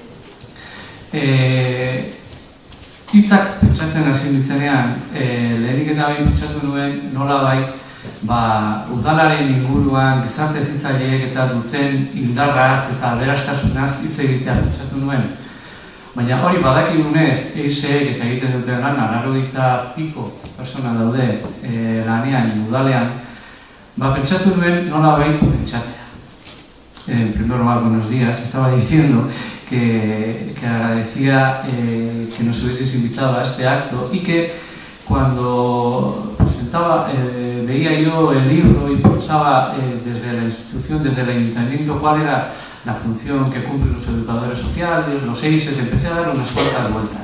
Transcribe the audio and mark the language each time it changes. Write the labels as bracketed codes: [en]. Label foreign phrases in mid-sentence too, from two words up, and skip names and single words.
[eu] Hitzak pentsatzen hasi nintzenean, lehenik eta behin pentsatu nuen nolabait udalaren inguruan gizarte hezitzaileek eta duten indarraz eta aberastasunaz hitz egitea pentsatu nuen. Baina hori badakigunez, EISEek eta egiten duten lana, 80 piko persona daude lanean, udalean, pentsatu nuen nolabait pentsatzea. [es] En primer lugar, buenos días. Estaba diciendo que agradecía que nos hubieseis invitado a este acto y que cuando presentaba, veía yo el libro y pensaba desde la institución, desde el ayuntamiento, cuál era la función que cumplen los educadores sociales, los EISES, empecé a dar unas cuantas vueltas.